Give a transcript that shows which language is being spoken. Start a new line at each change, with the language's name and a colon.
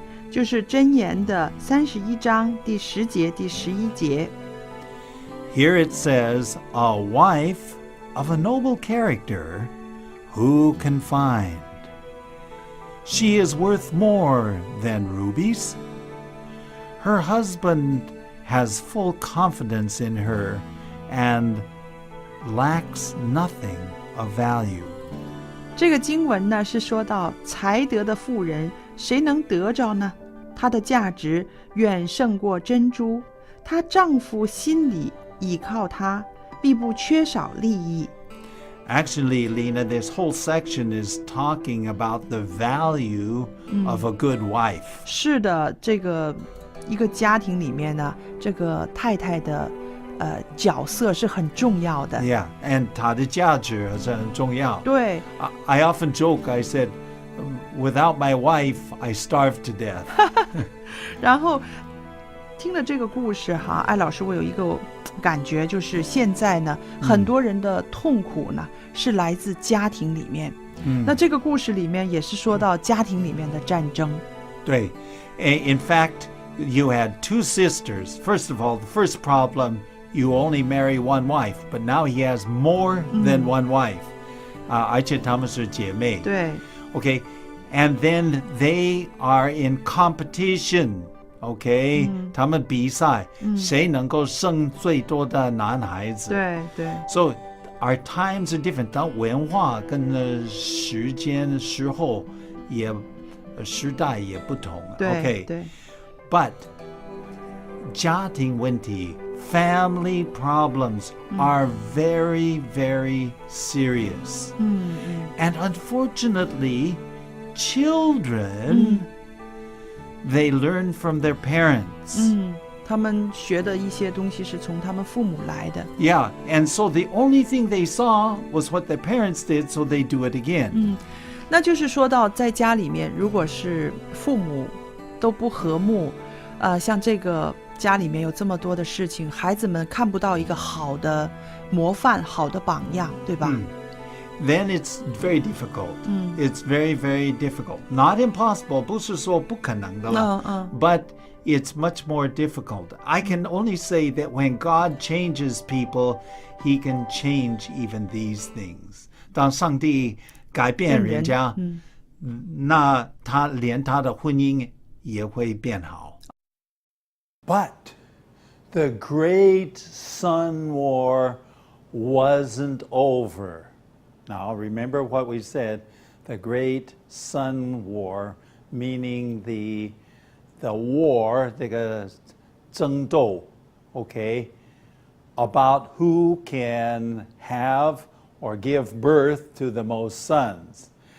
Chinese: 就是箴言的31章第10节、第11节。
English: Here it says, a wife of a noble character, who can find? She is worth more than rubies. Her husband has full confidence in her and lacks nothing of value.
Chinese: 这个经文呢，是说到才德的妇人，谁能得着呢？她的价值远胜过珍珠，她丈夫心里倚靠她，必不缺少利益。
English: Actually, Lena, this whole section is talking about the value of a good wife.
Chinese: 是的，这个一个家庭里面呢，这个太太的角色是很重要的。
English: Yeah, and
Chinese: 她的价值很重要。对，
English: I often joke, I said, without my wife, I starve to death.
Chinese: 然后听了这个故事哈，艾老师，我有一个感觉，就是现在呢，很多人的痛苦呢是来自家庭里面。那这个故事里面也是说到家庭里面的战争。对,
English: in fact, you had 2 sisters. First of all, the first problem, you only marry one wife, but now he has more than one wife.
Chinese: 而且她们是姐妹。对。
English: Okay, and then they are in competition.
Chinese: Okay, 他们比赛，谁能够生最多的男孩子。对对。
English: So our times are different.
Chinese: 当文化跟时间时候也时代也不同。对
English: Okay,
Chinese: 对。
English: but
Chinese: 家庭问题
English: family problems are very, very serious. And unfortunately, children, they learn from their parents.
Chinese: 他们学的一些东西是从他们父母来的。
English: Yeah, and so the only thing they saw was what their parents did, so they do it again.
Chinese: 那就是说到在家里面，如果是父母都不和睦，像这个家里面有这么多的事情，孩子们看不到一个好的模范、好的榜样，对吧
English: ？Then it's very difficult. It's very, very difficult. Not impossible,
Chinese: 不是说不可能的了。
English: But it's much more difficult. I can only say that when God changes people, He can change even these things.
Chinese: 当上帝改变人家，那他连他的婚姻也会变好。
English: But the Great Sun War wasn't over. Now, remember what we said, the Great Sun War, meaning the war,
Chinese: 这个争斗,
English: okay, about who can have or give birth to the most sons.